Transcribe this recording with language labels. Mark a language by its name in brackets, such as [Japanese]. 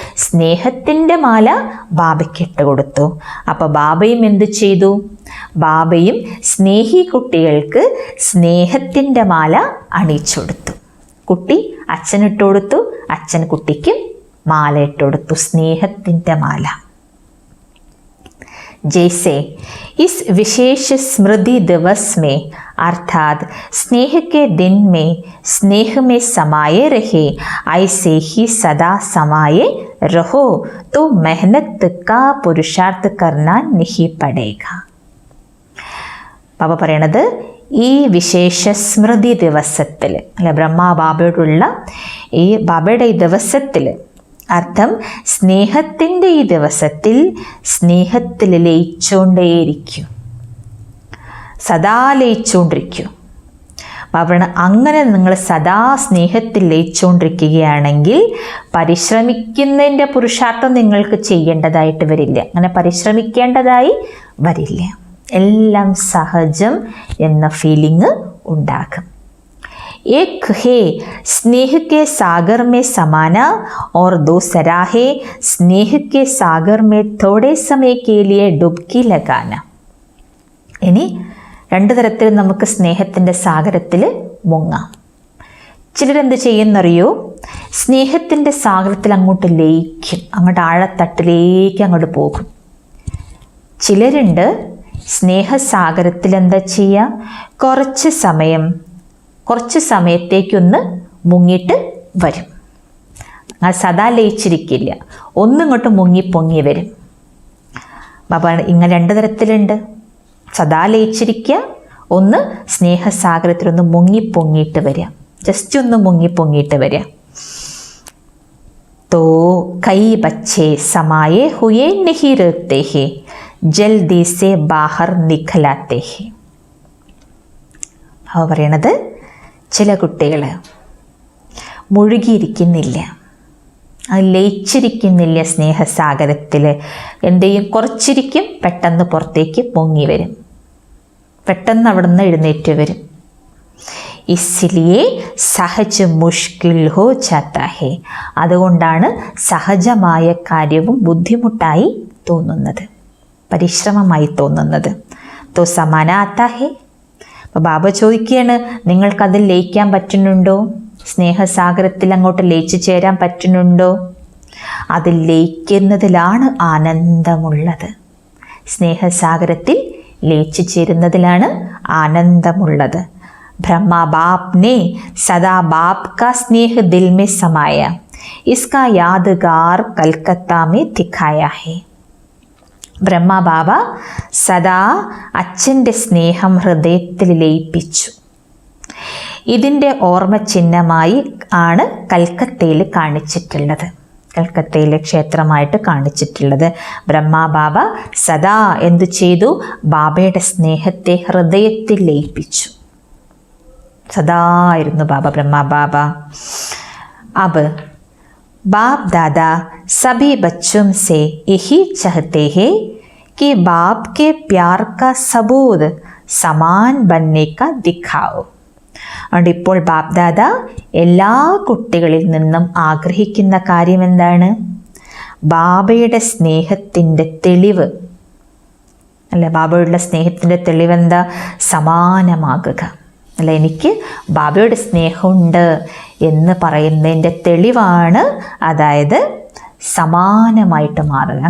[Malayalam] സ്നേഹത്തിൻ്റെ മാല ബാബയ്ക്കിട്ട് കൊടുത്തു. അപ്പോൾ ബാബയും എന്ത് ചെയ്തു? ബാബയും സ്നേഹി കുട്ടികൾക്ക് സ്നേഹത്തിൻ്റെ മാല അണിയിച്ചു കൊടുത്തു. കുട്ടി അച്ഛനിട്ട് കൊടുത്തു, അച്ഛൻ കുട്ടിക്ക് മാല ഇട്ട് കൊടുത്തു, സ്നേഹത്തിൻ്റെ മാല. [Hindi] जैसे इस विशेष स्मृति दिवस में अर्थात स्नेह के दिन में स्नेह में समाये रहे, ऐसे ही सदा समाये रहो तो मेहनत का पुरुषार्थ करना नहीं पड़ेगा. [Malayalam] ബാബ പറയണത് ഈ വിശേഷ സ്മൃതി ദിവസത്തിൽ, അല്ലെ ബ്രഹ്മാബാബയോടുള്ള ഈ ബാബയുടെ ഈ ദിവസത്തിൽ, അർത്ഥം സ്നേഹത്തിൻ്റെ ഈ ദിവസത്തിൽ സ്നേഹത്തിൽ ലയിച്ചുകൊണ്ടേയിരിക്കും, സദാ ലയിച്ചുകൊണ്ടിരിക്കും. ബാബ അങ്ങനെ നിങ്ങൾ സദാ സ്നേഹത്തിൽ ലയിച്ചുകൊണ്ടിരിക്കുകയാണെങ്കിൽ പരിശ്രമിക്കുന്നതിൻ്റെ പുരുഷാർത്ഥം നിങ്ങൾക്ക് ചെയ്യേണ്ടതായിട്ട് വരില്ല, അങ്ങനെ പരിശ്രമിക്കേണ്ടതായി വരില്ല. എല്ലാം സഹജം എന്ന ഫീലിംഗ് ഉണ്ടാകും. [Hindi] एक है स्नेह के सागर में समाना और दूसरा है स्नेह के सागर में थोड़े समय के लिए डुबकी लगाना. [Malayalam] ഇനി രണ്ട് തരത്തിൽ നമുക്ക് സ്നേഹത്തിൻ്റെ സാഗരത്തിൽ മുങ്ങാം. ചിലരെന്ത് ചെയ്യുന്നറിയോ, സ്നേഹത്തിൻ്റെ സാഗരത്തിൽ അങ്ങോട്ട് ലയിക്കും, അങ്ങോട്ട് ആഴത്തട്ടിലേക്ക് അങ്ങോട്ട് പോകും. ചിലരുണ്ട് സ്നേഹസാഗരത്തിൽ എന്താ ചെയ്യുക, കുറച്ച് സമയത്തേക്കൊന്ന് മുങ്ങിയിട്ട് വരും. ആ സദാ ലയിച്ചിരിക്കില്ല, ഒന്നിങ്ങോട്ട് മുങ്ങി പൊങ്ങി വരും. ബാബ ഇങ്ങനെ രണ്ട് തരത്തിലുണ്ട്. സദാ ലയിച്ചിരിക്കുക, ഒന്ന് സ്നേഹസാഗരത്തിലൊന്ന് മുങ്ങി പൊങ്ങിയിട്ട് വരിക, ജസ്റ്റ് ഒന്ന് മുങ്ങി പൊങ്ങിയിട്ട് വരിക. [Hindi] तो कई बच्चे समाये हुए नहीं रहते हैं, जल्दी से बाहर निकलाते हैं. [Malayalam] അവ പറയണത് ചില കുട്ടികൾ മുഴുകിയിരിക്കുന്നില്ല, അത് ലയിച്ചിരിക്കുന്നില്ല സ്നേഹസാഗരത്തിൽ. എന്ത് ചെയ്യും, കുറച്ചിരിക്കും, പെട്ടെന്ന് പുറത്തേക്ക് പൊങ്ങി വരും, പെട്ടെന്ന് അവിടെ നിന്ന് എഴുന്നേറ്റ് വരും. [Hindi] ഇസ്ലിയേ സഹജ് മുഷ്കിൽ ഹോ ജാതാ ഹേ, [Malayalam] അതുകൊണ്ടാണ് സഹജമായ കാര്യവും ബുദ്ധിമുട്ടായി തോന്നുന്നത്, പരിശ്രമമായി തോന്നുന്നത്. [Hindi] തോ സമാന ആത്താ ഹേ. [Malayalam] അപ്പോൾ ബാബ ചോദിക്കുകയാണ്, നിങ്ങൾക്കതിൽ ലയിക്കാൻ പറ്റുന്നുണ്ടോ? സ്നേഹസാഗരത്തിൽ അങ്ങോട്ട് ലയിച്ചു ചേരാൻ പറ്റുന്നുണ്ടോ? അതിൽ ലയിക്കുന്നതിലാണ് ആനന്ദമുള്ളത്. സ്നേഹസാഗരത്തിൽ ലയിച്ചു ചേരുന്നതിലാണ് ആനന്ദമുള്ളത്. [Hindi] ब्रह्मा बाप ने सदा बाप का स्नेह दिल में समाया, इसका यादगार कलकत्ता में दिखाया है. [Malayalam] ബ്രഹ്മാ ബാബ സദാ അച്ഛൻ്റെ സ്നേഹം ഹൃദയത്തിൽ ലയിപ്പിച്ചു. ഇതിൻ്റെ ഓർമ്മ ചിഹ്നമായി ആണ് കൽക്കത്തയിൽ കാണിച്ചിട്ടുള്ളത്, കൽക്കത്തയിലെ ക്ഷേത്രമായിട്ട് കാണിച്ചിട്ടുള്ളത്. ബ്രഹ്മാ ബാബ സദാ എന്തു ചെയ്തു, ബാബയുടെ സ്നേഹത്തെ ഹൃദയത്തിൽ ലയിപ്പിച്ചു. सदा आयरनु बाबा ब्रह्मा बाबा. [Hindi] अब बाप दादा सभी बच्चों से यही चाहते हैं कि बाप के प्यार का सबूत समान बनने का दिखाओ. [Malayalam] അതുകൊണ്ട് ഇപ്പോൾ ബാപ് ദാദ എല്ലാ കുട്ടികളിൽ നിന്നും ആഗ്രഹിക്കുന്ന കാര്യം എന്താണ്? ബാബയുടെ സ്നേഹത്തിൻ്റെ തെളിവ്, അല്ല, ബാബയുടെ സ്നേഹത്തിൻ്റെ തെളിവെന്താ? സമാനമാകുക. അല്ല, എനിക്ക് ബാബയുടെ സ്നേഹമുണ്ട് എന്ന് പറയുന്നതിൻ്റെ തെളിവാണ്, അതായത് സമാനമായിട്ട് മാറുക.